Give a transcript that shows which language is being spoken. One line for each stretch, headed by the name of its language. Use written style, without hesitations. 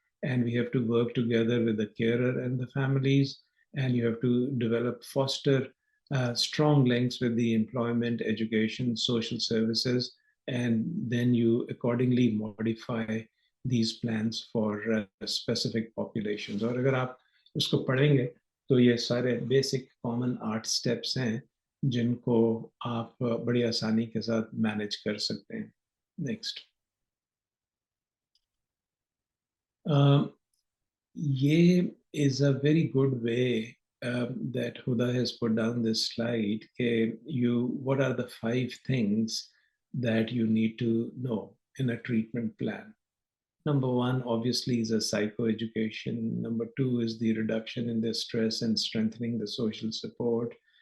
English: And we have to work together with the carer and the families, and you have to develop, foster strong links with the employment, education, social services, and then you accordingly modify these plans for specific populations.
Hindi: और अगर आप उसको पढ़ेंगे तो ये सारे basic common 8 steps हैं जिनको आप बड़ी आसानी के साथ मैनेज कर सकते हैं.
English: Next. ये is a very good way that Huda has put down this slide. What are the 5 things that you need to know in a treatment plan? Number 1, obviously, is a psychoeducation. Number 2 is the reduction in the stress and strengthening the social support.